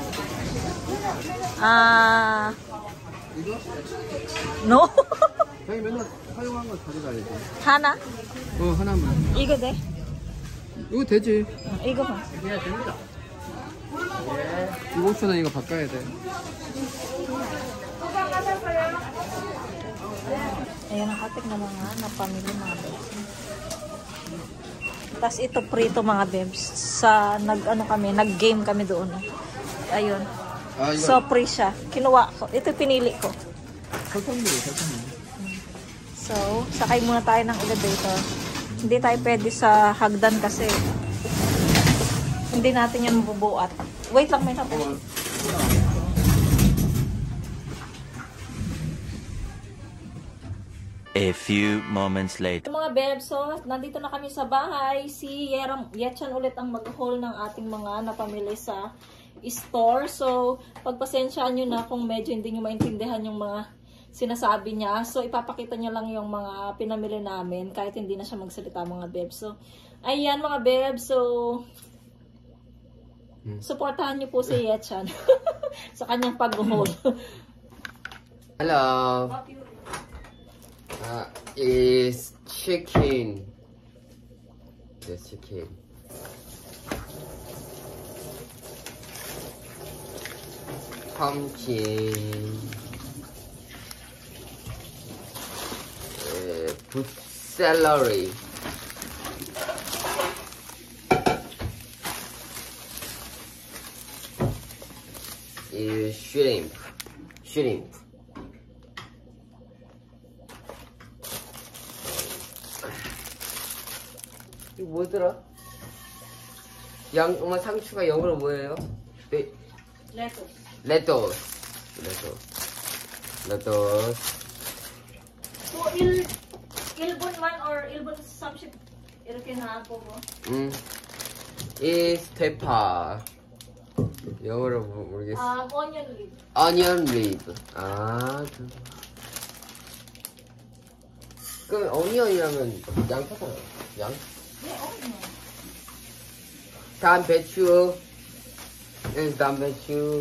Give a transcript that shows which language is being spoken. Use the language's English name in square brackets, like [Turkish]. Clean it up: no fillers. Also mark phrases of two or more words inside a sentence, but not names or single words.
[Korean] 아, 이거? [English] no. [Korean] 형이 맨날 사용한 거 가져가야지. 하나? 하나만. 이거 돼? 이거 되지. 이거 봐. 이거 5,000원 이거 바꿔야 돼. [Filipino] Ayan ang katik na mga napamili mga bebs. Tapos ito prito mga bebs. Sa nag-game kami doon. Ayun. [Korean] 아, 이거 [Filipino] So free siya. Kinuha ko. Ito pinili ko. [Korean] 설탕물이에요, 설탕물. [Filipino] So, sakay muna tayo ng elevator. Hindi tayo pwede sa hagdan kasi hindi natin yan mabubuat. Wait lang, may natin. [English] A few moments later. [Filipino] Mga bebs, so nandito na kami sa bahay. Si Yetchan ulit ang mag-haul ng ating mga napamili sa store. So, pagpasensyaan nyo na kung medyo hindi nyo maintindihan yung mga sinasabi niya. So, ipapakita niya lang yung mga pinamili namin kahit hindi na siya magsalita mga bebs. So, ayan mga bebs. So, supportahan nyo po si Yetchan sa kanyang pag-haul. [English] Hello. Is chicken. The chicken. Pumpkin. Celery. Shrimp. [Korean] 이거 뭐더라? 상추가 영어로 뭐예요? 레토스. [English] So, Ilbon man or Ilbon something [Korean] 이렇게 나하고 뭐? [English] is pepper. [Korean] 영어로 모르겠어. [English] Onion leaf. Onion leaf. [Korean] 그럼 어니언이라면 양파잖아. 양? 네, onion. 단배추. 단배추.